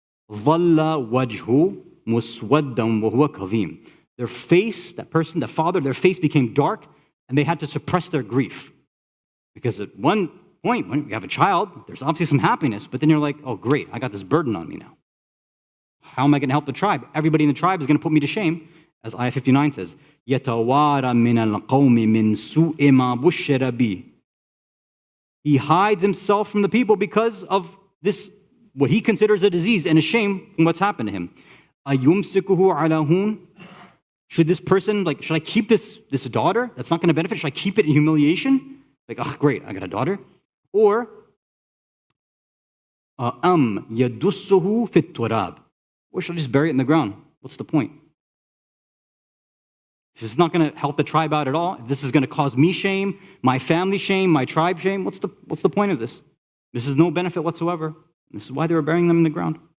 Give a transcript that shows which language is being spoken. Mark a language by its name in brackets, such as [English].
[Arabic] ظَلَّ وَجْهُ مُسْوَدًّا وَهُوَ كَظِيمٌ. [English] Their face, that person, that father, their face became dark, and they had to suppress their grief. Because at one point, when you have a child, there's obviously some happiness, but then you're like, oh, great, I got this burden on me now. How am I going to help the tribe? Everybody in the tribe is going to put me to shame. As ayah 59 says, [Arabic] يَتَوَارَ مِنَ الْقَوْمِ مِنْ سُوءِ مَا بُشِّرَ بِهِ. [English] He hides himself from the people because of this, what he considers a disease and a shame from what's happened to him. [Arabic] أَيُمْسِكُهُ عَلَى هُونَ. [English] Should this person, should I keep this daughter that's not going to benefit? Should I keep it in humiliation? Like, oh, great, I got a daughter. Or, [Arabic] يَدُسُّهُ فِي التُّرَابِ. [English] Or should I just bury it in the ground? What's the point? If this is not going to help the tribe out at all, if this is going to cause me shame, my family shame, my tribe shame, what's the point of this? This is no benefit whatsoever. This is why they were burying them in the ground.